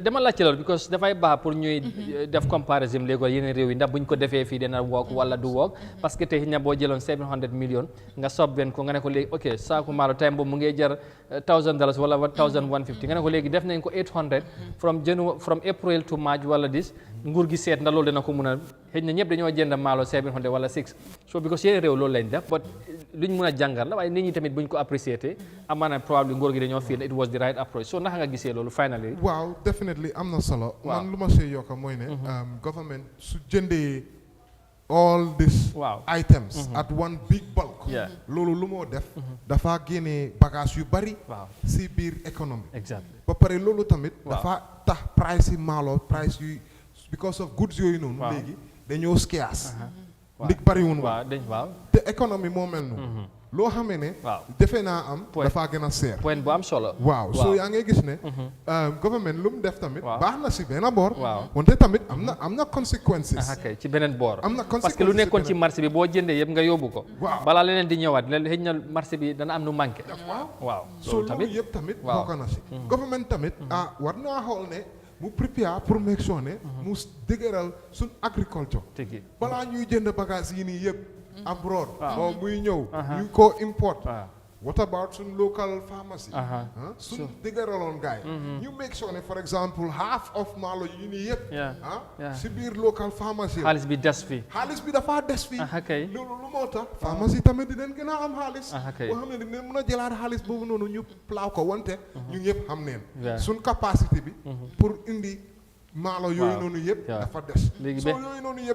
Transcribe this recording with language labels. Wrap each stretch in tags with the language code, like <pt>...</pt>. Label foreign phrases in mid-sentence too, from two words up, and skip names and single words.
<wo>dama laajte loolu because dafay baax pour ñuy def comparison léegi yeneen réew yi ndax buñ ko defee fii dina work wala du work</wo> <fr>parce que</fr> <wo>tey ña boo jëloon 700 millions nga sobben ko nga ne ko léegi ok saaku maalo time boobu mu ngi jar $1,000 wala $1,150 nga ne ko léegi def nañ ko 800</wo> <en>from April to March</en> <wo>wala dis nguur gi seet na loolu dina ko mun a xëy na ñëpp dañoo jënd maalo 700 wala 6</wo> <en>so because</en> <wo>yeneen réew loolu lañ def but luñ mun a jàngal la waaye nit ñi tamit buñ ko apprécié amaana probably nguur gi dañoo</wo> <en>feel it was the right approach so</en> <wo>naka nga gisee loolu finally waaw definitely am na solo man lu ma see yokka mooy ne government su jëndee</wo> <en>all these items at one big bulk</en> <wo>loolu lu moo def dafa génnee bagage yu bari si biir économie ba pare loolu tamit dafa tax price yi maalo price yu</wo> <en>because of goods</en> <wo>yooyu noonu léegi dañoo scarce ndig bariwun waaw te économie moo mel noonu loo xamee ne defe naa am dafa gën a seer point bu am solo waaw so yaa ngay gis ne government lu mu def tamit baax na si benn boor wante tamit am na consequences ci beneen boor am na consequences</wo> <fr>parce que</fr> <wo>lu nekkoon ci marché bi boo jëndee yëpp nga yóbbu ko balaa leneen di ñëwaat xëy na marché bi dana am nu manqué waaw so loolu yëpp tamit bokk na si government tamit war naa xool ne mu</wo> <fr>prépare pour</fr> <en>make sure</en> <wo>ne mu dëgëral suñ agriculture balaa ñuy jënd bagage yi nii yëpp</wo> <en>abroad or</en> <wo>muy ñëw ñu ko</wo> <en>import what about</en> <wo>suñ</wo> <en>local pharmacy</en> <wo>suñ dëgëraloon gaay ñu</wo> <en>make sure</en> <wo>ne</wo> <en>for example half of</en> <wo>maalo yi nii yëpp si biir</wo> <en>local pharmacy</en> <wo>xaalis bi des fi xaalis bi dafa des fi loolu lu moo tax pharmacie tamit dinañ gën a am xaalis boo xam ne dinañ mën a jëlaat xaalis boobu noonu ñu plaaw ko wante ñu ñëpp xam neen suñ capacité bi pour indi maalo yooyu noonu yëpp dafa des soo yooyu noonu yëpp</wo>